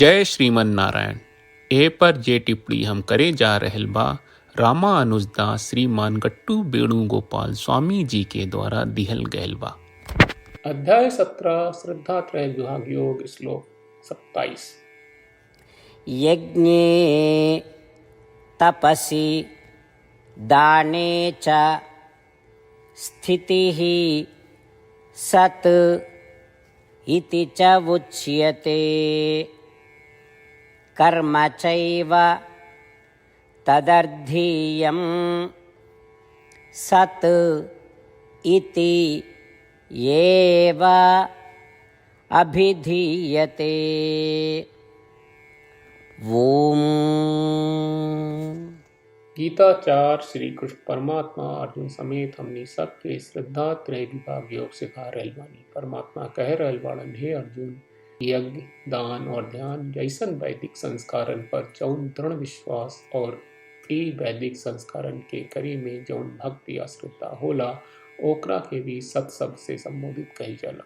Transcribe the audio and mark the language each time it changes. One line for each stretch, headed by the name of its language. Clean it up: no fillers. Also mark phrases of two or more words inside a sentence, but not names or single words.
Bhojpuri: जय श्रीमन नारायण। ए पर जे टिप्पणी हम करे जा रहल बा रामानुजदास श्रीमान गट्टू वेणुगोपाल स्वामी जी के द्वारा दिहल गयल बा। अध्याय 17 श्रद्धा त्रय विभाग योग श्लोक 27।
Sanskrit: यज्ञे तपसि दाने च स्थितिः सत् इति च उच्यते। कर्म चैव तदर्थीयं सत् इति एव अभिधीयते। ओम।
Bhojpuri: गीता 4 श्री कृष्ण परमात्मा अर्जुन समेत हमनी सबके श्रद्धा त्रय विभाग योग सिखा रहल बानी। परमात्मा कह रहल बाड़न, हे अर्जुन, यज्ञ, दान और ध्यान जैसन वैदिक संस्कारन पर जौन दृढ़ विश्वास और वैदिक संस्कारन के करी में जौन भक्ति या श्रद्धा होला ओकरा के भी सत शब्द से संबोधित कही जाला।